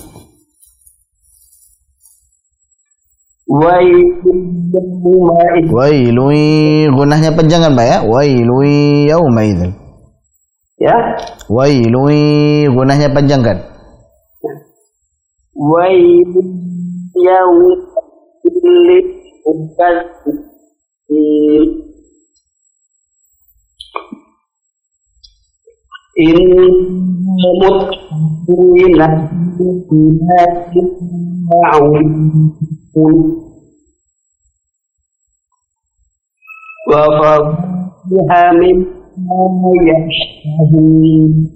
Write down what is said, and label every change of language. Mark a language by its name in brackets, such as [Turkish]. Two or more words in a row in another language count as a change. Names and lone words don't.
[Banjar] wailui gunahnya panjang kan Pak ya? [Arabic] ويل يومئذ. [Banjar] Ya. Wailui gunahnya panjang kan? [Arabic] ويل يومئذ للمكذبين. إن المتقين في وفاكهة مما يشتهون